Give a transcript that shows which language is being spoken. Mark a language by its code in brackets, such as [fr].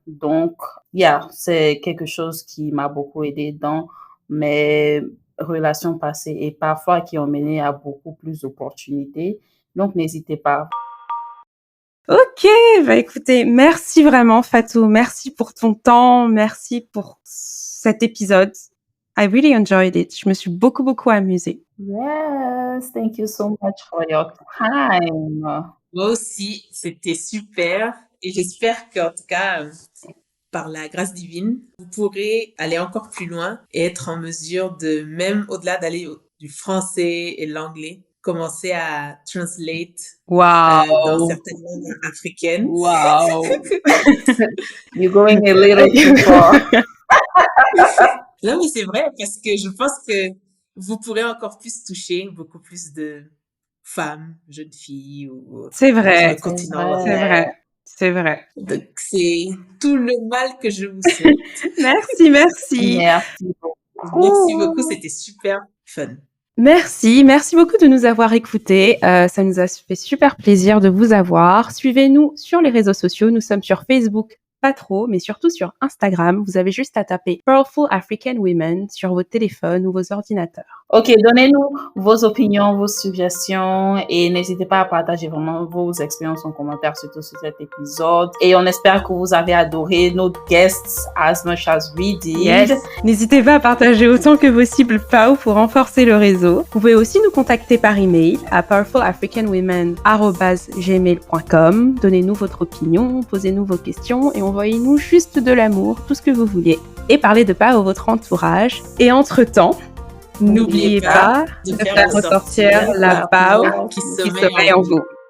[fr] Donc, c'est quelque chose qui m'a beaucoup aidé dans mes relations passées et parfois qui ont mené à beaucoup plus d'opportunités. Donc, n'hésitez pas. Ok, bah écoutez, merci vraiment Fatou, merci pour ton temps, merci pour cet épisode. [en] I really enjoyed it. [fr] Je me suis beaucoup amusée. [en] Yes, thank you so much for your time. Moi aussi, c'était super et j'espère qu'en tout cas, par la grâce divine, vous pourrez aller encore plus loin et être en mesure de, même au-delà d'aller du français et l'anglais, commencer à translate dans certaines langues africaines. Wow. You're going a little too far. [fr] Non, mais c'est vrai parce que je pense que vous pourrez encore plus toucher beaucoup plus de femmes, jeunes filles ou C'est vrai, sur le continent. c'est vrai. Donc, c'est tout le mal que je vous souhaite. Merci. Merci beaucoup. Merci beaucoup, c'était super fun. Merci beaucoup de nous avoir écoutés. Ça nous a fait super plaisir de vous avoir. Suivez-nous sur les réseaux sociaux. Nous sommes sur Facebook, pas trop, mais surtout sur Instagram. Vous avez juste à taper Powerful African Women sur vos téléphones ou vos ordinateurs. Ok, donnez-nous vos opinions, vos suggestions et n'hésitez pas à partager vraiment vos expériences en commentaire, surtout sur cet épisode. Et on espère que vous avez adoré nos guests [en] as much as we did. Yes. [fr] N'hésitez pas à partager autant que possible Pau pour renforcer le réseau. Vous pouvez aussi nous contacter par email à powerfulafricanwomen@gmail.com. Donnez-nous votre opinion, posez-nous vos questions et envoyez-nous juste de l'amour, tout ce que vous voulez. Et parlez de Pau à votre entourage. Et entre-temps, n'oubliez pas de faire ressortir la Pau qui sommeille en vous.